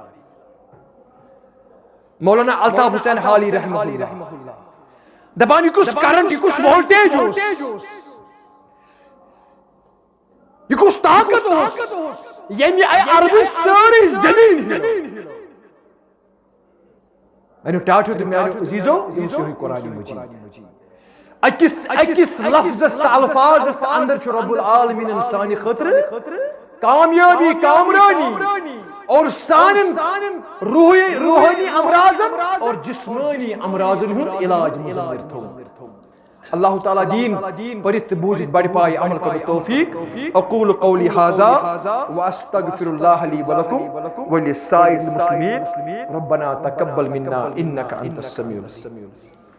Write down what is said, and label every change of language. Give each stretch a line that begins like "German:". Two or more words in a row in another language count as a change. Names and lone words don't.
Kashmiri: مولانا الطاف حسین حالی رحمہ اللہ دپان یہ کس کرنٹ یہ کس وولٹیج یہ کس طاقت ییٚمہِ آیہِ عربٕچ سٲرٕے زمین میانیو ٹاٹھیو تہٕ میانیو عزیزو یہِ چھُ یِہوٚے قرآن مجیٖد اکس لفظس تہٕ الفاظس اندر چھُ رب العالمین سانہِ خٲطرٕ کامیابی کامرانی اور سانن روحانی امراضن اور جسمانی امراضن ہند علاج مضمر تھومُت اللہ تعالیٰ دین پرت بوزت بڑ پائے عمل کرو توفیق
Arabic: اقول قولی ھذا واستغفر اللہ لی ولکم ولسائر المسلمین ربنا تقبل منا انک انت السمیع العلیم